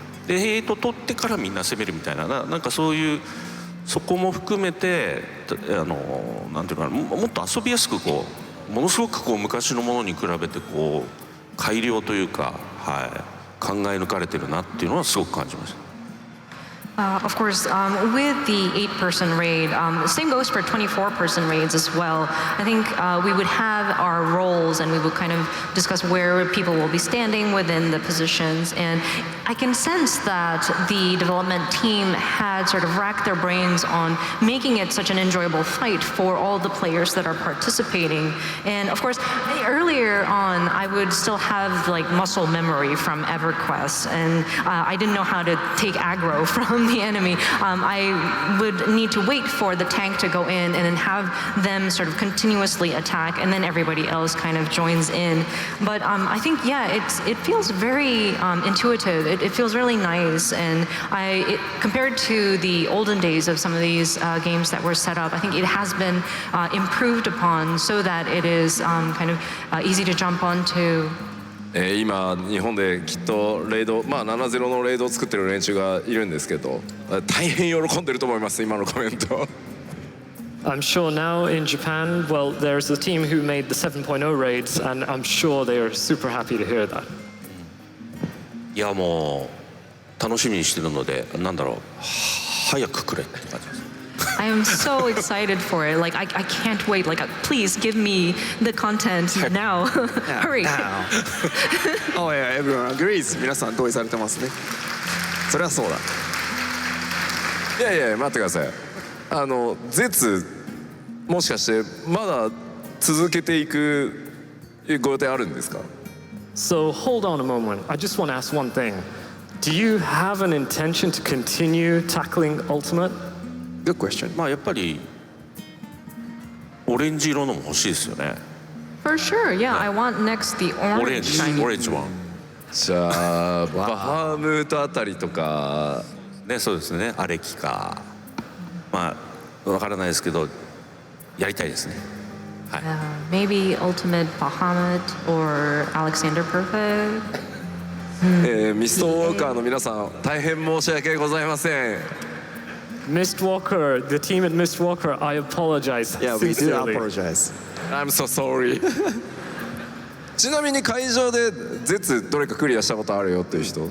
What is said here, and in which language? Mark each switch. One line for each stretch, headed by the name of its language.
Japanese: でヘイト取ってからみんな攻めるみたいななんかそういう。そこも含めてなんていうかな、もっと遊びやすくこうものすごくこう昔のものに比べてこう改良というか、はい、考え抜かれてるなっていうのはすごく感じました。
English: Of course, with the 8-person raid, same goes for 24-person raids as well. I think we would have our roles and we would kind of discuss where people will be standing within the positions. And I can sense that the development team had sort of racked their brains on making it such an enjoyable fight for all the players that are participating. And of course, earlier on, I would still have like muscle memory from EverQuest, and I didn't know how to take aggro from the enemy. I would need to wait for the tank to go in and then have them sort of continuously attack, and then everybody else kind of joins in. But I think, yeah, it feels very intuitive. It feels really nice, and compared to the olden days of some of these games that were set up, I think it has been improved upon so that it is kind of easy to jump onto.
Japanese: 今日本できっとレイド、まあ70のレイドを作ってる連中がいるんですけど、大変喜んでると思います今のコメント。
English: I'm sure now in Japan, well, there's a team who made the 7.0 raids, and I'm sure they are super happy to hear that.
Japanese: いやもう楽しみにしてるので、なんだろう、早くくれって感じです。
English: I am so excited for it. Like I can't wait. Like please give me the content now. Hurry. Oh yeah, everyone agrees.
Japanese: 皆さん同意されてますね。それはそうだ。いやいや待ってください。絶もしかしてまだ続けていくご予定あるんですか？
English: So hold on a moment. I just want to ask one thing. Do you have an intention to continue tackling Ultimate? Good question.
Japanese: まあやっぱりオレンジ色のも欲しいですよね。
English: For sure, yeah. I want next the
Japanese: オレンジ
English: shiny.
Japanese: オレンジワン。じゃあバハムートあたりとかね、そうですね。アレキか。まあわからないですけどやりたいですね。はい。
English: Maybe Ultimate Bahamut or Alexander Perfect.
Japanese: ミストウォーカーの皆さん大変申し訳ございません。
English: Mistwalker, the team at Mistwalker, I apologize. Yeah, we do sincerely. apologize. I'm so sorry.
Japanese: ちなみに会場で絶どれかクリアしたことあるよっていう人。